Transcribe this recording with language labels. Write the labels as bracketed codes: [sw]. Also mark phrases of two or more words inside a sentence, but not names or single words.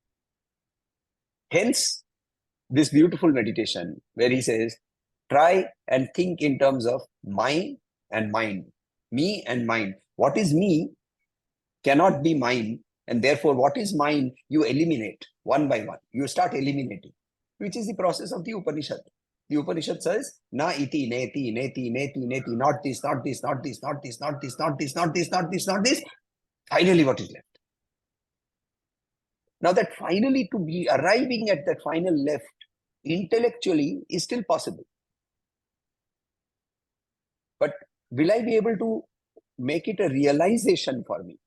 [en] Hence, this beautiful meditation where he says, try and think in terms of mine and mine, me and mine. What is me cannot be mine, and therefore what is mine, you eliminate one by one. You start eliminating, which is the process of the Upanishad. The Upanishad says, [sa] na iti, neti, neti, neti, neti, [en] not this, not this, not this, not this, not this, not this, not this, not this, not this. Finally, what is left? Now that finally to be arriving at that final left intellectually is still possible. But will I be able to make it a realization for me?